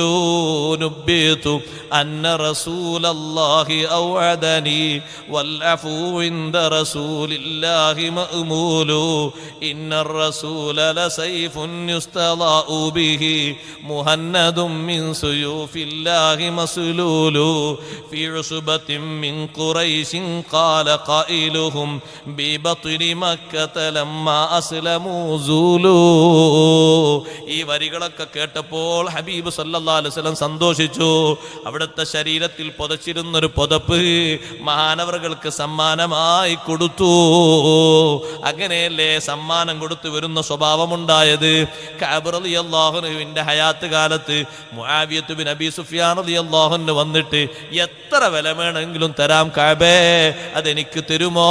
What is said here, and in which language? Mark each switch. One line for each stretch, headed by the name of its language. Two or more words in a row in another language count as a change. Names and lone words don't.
Arabic: نبيت أن رسول الله أوعدني والعفو عند رسول الله مأمول إن الرسول لسيف يستضاء به مهند من سيوف الله مسلول في عصبة من قريش قال قائلهم ببطن مكة لما أسلموا زولوا.
Malayalam: ഈ വരികളൊക്കെ കേട്ടപ്പോൾ ഹബീബ്
Arabic: صلى الله عليه وسلم
Malayalam: സന്തോഷിച്ചു. അവിടുത്തെ ശരീരത്തിൽ പുതച്ചിരുന്നൊരു പുതപ്പ് മഹാനവറുകൾക്ക് സമ്മാനമായി കൊടുത്തു. അങ്ങനെയല്ലേ സമ്മാനം കൊടുത്തു വരുന്ന സ്വഭാവമുണ്ടായത്. കഅബ് റളിയല്ലാഹു അൻഹുവിന്റെ ഹയാത്ത് കാലത്ത് മുആവിയത്ത് ബിൻ അബീ സുഫ്യാൻ
Arabic: رضي الله عنه
Malayalam: വന്നിട്ട്, എത്ര വില വേണമെങ്കിലും തരാം കഅബേ, അതെനിക്ക് തരുമോ?